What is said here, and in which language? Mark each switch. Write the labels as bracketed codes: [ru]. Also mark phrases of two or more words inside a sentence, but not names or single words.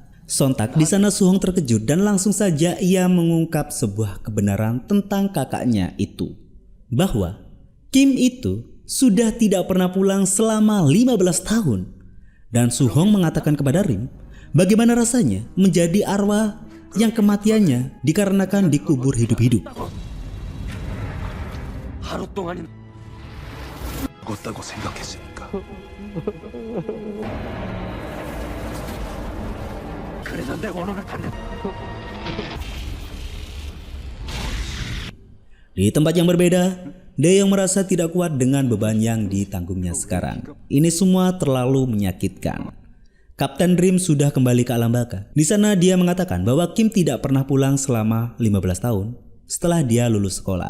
[id] Sontak di sana Suhong terkejut dan langsung saja ia mengungkap sebuah kebenaran tentang kakaknya itu. Bahwa Kim itu sudah tidak pernah pulang selama 15 tahun. Dan Suhong mengatakan kepada Rim, bagaimana rasanya menjadi arwah yang kematiannya dikarenakan dikubur hidup-hidup. [ko] 하루 동안이 죽었다고 생각했으니까. 그래서 내가 오늘 갔는데. [id] Di tempat yang berbeda, Daeyong merasa tidak kuat dengan beban yang ditanggungnya sekarang. Ini semua terlalu menyakitkan. Kapten Rim sudah kembali ke alam baka. Di sana dia mengatakan bahwa Kim tidak pernah pulang selama 15 tahun setelah dia lulus sekolah.